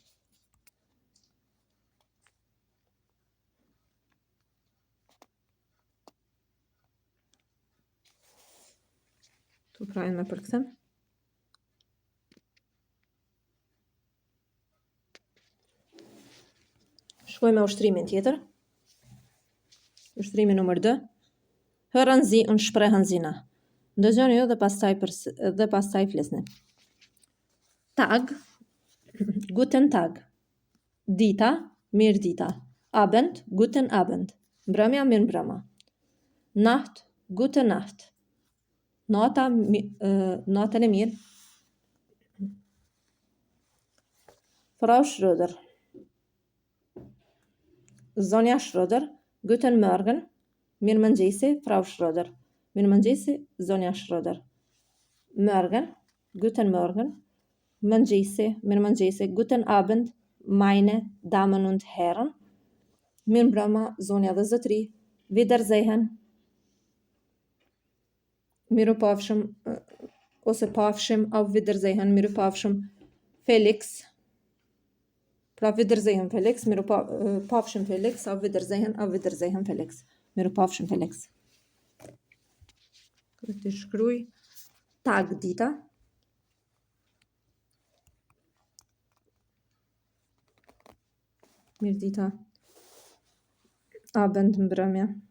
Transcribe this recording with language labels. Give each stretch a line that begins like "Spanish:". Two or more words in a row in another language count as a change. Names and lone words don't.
Albanian: Tu prajnë me përkthem. Shkoj me ushtrimin tjetër. Ushtrimi numër 2.
German: Hören Sie und sprechen Sie nach.
Albanian: Ndëgjoni ju dhe pastaj flisni.
German: Tag, guten Tag.
Albanian: Dita, mirë dita.
German: Abend, guten Abend.
Albanian: Mbrëmja, mirë mbrëma.
German: Nacht, gute Nacht.
Albanian: Natën e mirë.
German: Frau Schröder. Zonja Schröder. Guten Morgen.
Albanian: Mirë mëngjesi,
German: Frau Schröder.
Albanian: Mirë mëngjesi, Zonja Schröder.
German: Morgen. Guten Morgen.
Albanian: Mëngjesi, mirë mëngjesi.
German: Guten Abend, meine Damen und Herren.
Albanian: Mirë mbrëma, zonja dhe zotri. Wiedersehen. Miru pafshim, ose pafshim,
German: Auf Wiedersehen,
Albanian: miru pafshim.
German: Felix. Pra Wiedersehen, Felix.
Albanian: Miru pafshim, Felix.
German: Auf Wiedersehen, Felix.
Albanian: Miru pafshim, Felix. Këtë shkruj. Tag, dita. Mirë dita. Abend, mbrëmja.